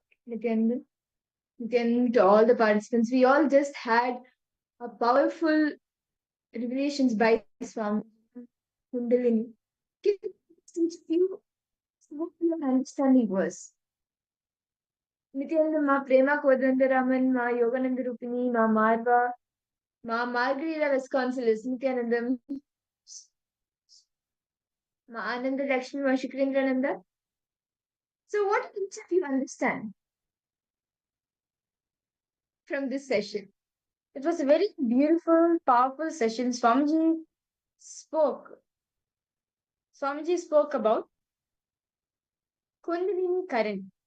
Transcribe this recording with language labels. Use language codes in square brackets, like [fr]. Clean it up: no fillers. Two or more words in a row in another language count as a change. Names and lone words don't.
[en] Nithyananda, to all the participants. We all just had a powerful revelations by Swami Kundalini. Can you teach you what your understanding was? Nithyananda, ma Prema Kodandaraman, ma Yogananda Rupini, ma Marva, ma Margarita Vasconcelos, Nithyananda, ma Ananda Lakshmi, ma Shukrendraనంద. So what did each of you understand from this session? It was a very beautiful, powerful session. Swamiji spoke about Kundalini current.